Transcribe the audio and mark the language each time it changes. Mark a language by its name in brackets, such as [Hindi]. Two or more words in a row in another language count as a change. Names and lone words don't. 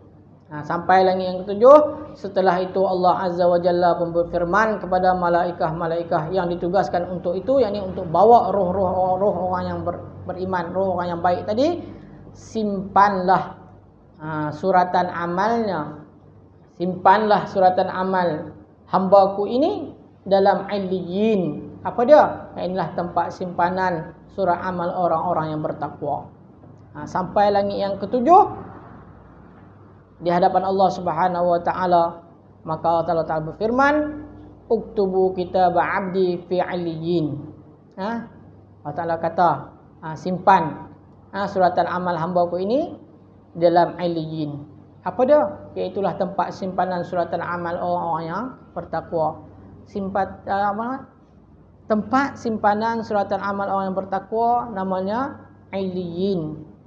[Malay] Sampai langit yang ketujuh. Setelah itu Allah [Arabic] Azza wa Jalla [Malay] pun berfirman kepada malaikat-malaikat yang ditugaskan untuk itu, yakni untuk bawa roh orang yang beriman, roh orang yang baik tadi, simpanlah suratan amalnya. Simpanlah suratan amal hambaku ini dalam Illiyyin. Apa dia? Inilah tempat simpanan surat amal orang-orang yang bertakwa. Sampai langit yang ketujuh di hadapan Allah Subhanahu wa taala, maka Allah Taala berfirman, [Arabic] "Uktubu kitab 'abdi fi 'illiyyin." [Malay] Allah Taala kata, simpan suratan amal hamba-Ku ini dalam 'illiyyin. Apa dia? Iaitulah tempat simpanan suratan amal orang-orang yang bertakwa. Tempat simpanan suratan amal orang yang bertakwa namanya 'illiyyin.